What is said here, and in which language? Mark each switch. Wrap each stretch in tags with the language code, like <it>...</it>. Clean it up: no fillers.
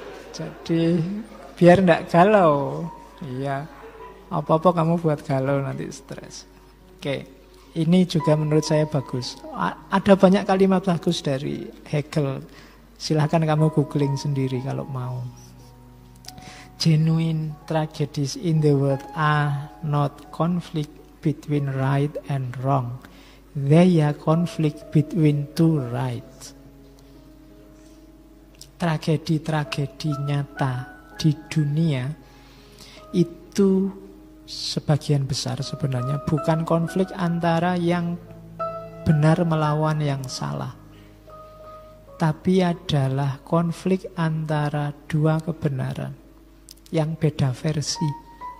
<id>Jadi biar tidak galau. Iya, apa-apa kamu buat galau nanti stres. Oke, ini juga menurut saya bagus. Ada banyak kalimat bagus dari Hegel. Silahkan kamu googling sendiri kalau mau.</id> <en>Genuine tragedies in the world are not conflict between right and wrong. They are conflict between two rights.</en> <id>Tragedi-tragedi nyata di dunia itu sebagian besar sebenarnya bukan konflik antara yang benar melawan yang salah, tapi adalah konflik antara dua kebenaran yang beda versi.</id>